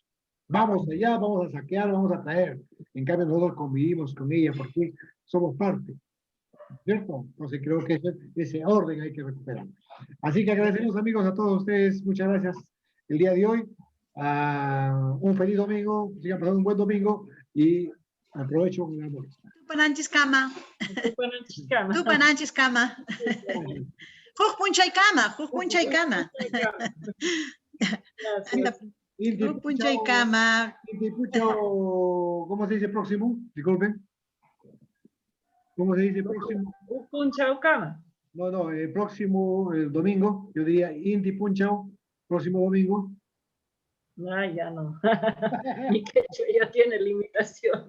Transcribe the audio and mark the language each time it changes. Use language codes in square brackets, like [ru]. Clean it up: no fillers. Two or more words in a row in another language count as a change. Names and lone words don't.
[es] Vamos allá, vamos a saquear, vamos a traer. En cambio, nosotros convivimos con ella porque somos parte, ¿cierto? Entonces creo que ese orden hay que recuperar. Así que agradecemos, amigos, a todos ustedes. Muchas gracias el día de hoy. Un feliz domingo, sigan pasando un buen domingo y aprovecho un amor. [qu] Tupananchis kama. Tupananchis-kama. Tupananchis kama. Jujunchay kama. [es] Gracias. [qu] Jujunchay kama. [es] ¿Cómo se dice próximo? Disculpen. ¿Cómo se dice próximo? [qu] Punchaucama. [es] No, el próximo el domingo, yo diría [qu] Inti Punchao, [es] próximo domingo. No, ya no. Mi quechua ya tiene limitaciones.